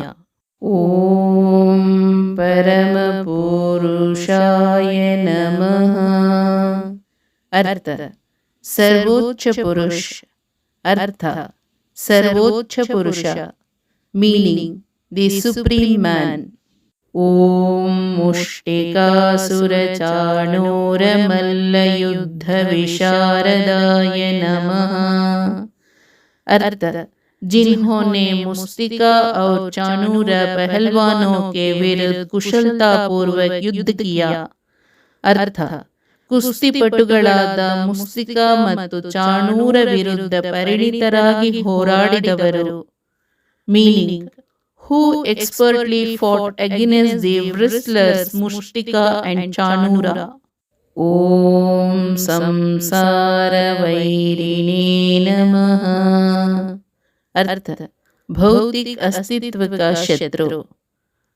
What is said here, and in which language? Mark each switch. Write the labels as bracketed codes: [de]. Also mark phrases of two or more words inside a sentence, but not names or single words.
[sa] ಓಂ ಪರಮ ಪುರುಷಾಯ ನಮಃ. [hi] अर्थ, सर्वोच्च पुरुष. अर्थ, सर्वोच्च पुरुष. [en] मीनिंग, the supreme man. [sa] ಓಂ ಮುಷ್ಟಿಕಾಸುರಚಾಣೂರಮಲ್ಲಯುದ್ಧ ವಿಶಾರದಾಯ ನಮಃ. [hi] अर्थ, जिन्होंने मुस्तिका और चाणूर पहलवानों के विरुद्ध कुशलता पूर्वक युद्ध किया. अर्थ, [kn] ಕುಸ್ತಿಪಟುಗಳಾದ ಮುಸ್ತಿಕಾ ಮತ್ತು ಚಾಣೂರ ವಿರುದ್ಧ ಪರಿಣಿತರಾಗಿ ಹೋರಾಡಿದವರು. [en] ಮೀನಿಂಗ್, who expertly fought against the wrestlers Mushtika and Chanura. [sa] ओम् संसार वैरिणे नमः. [hi] अर्थ, भौतिक अस्तित्व का शत्रु.